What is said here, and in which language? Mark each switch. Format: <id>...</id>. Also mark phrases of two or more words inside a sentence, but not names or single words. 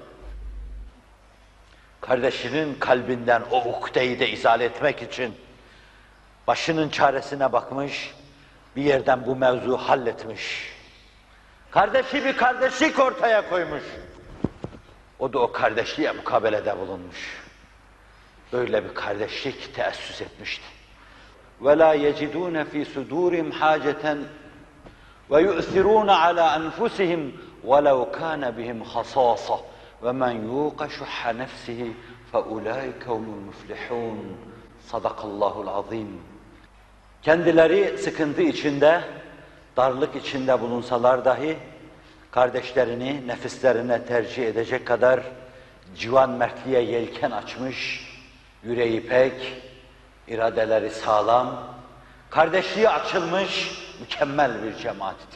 <tr>Kardeşinin kalbinden o ukdeyi de izale etmek için başının çaresine bakmış, bir yerden bu mevzu halletmiş. Kardeşi bir kardeşlik ortaya koymuş. O da o kardeşliğe mukabelede bulunmuş. Böyle bir kardeşlik teessüs etmişti.</tr> <ar>وَلَا يَجِدُونَ فِي صُدُورِهِمْ حَاجَةً وَيُؤْثِرُونَ عَلَى أَنفُسِهِمْ وَلَوْ كَانَ بِهِمْ خَصَاصَةٌ وَمَنْ يُوقَ شُحَّ نَفْسِهِ فَأُولَٰئِكَ هُمُ الْمُفْلِحُونَ صدق الله العظيم.</ar> <tr>Kendileri sıkıntı içinde, darlık içinde bulunsalar dahi kardeşlerini nefislerine tercih edecek kadar civan mertliğe yelken açmış, yüreği pek, iradeleri sağlam, kardeşliği açılmış mükemmel bir cemaattir.</tr>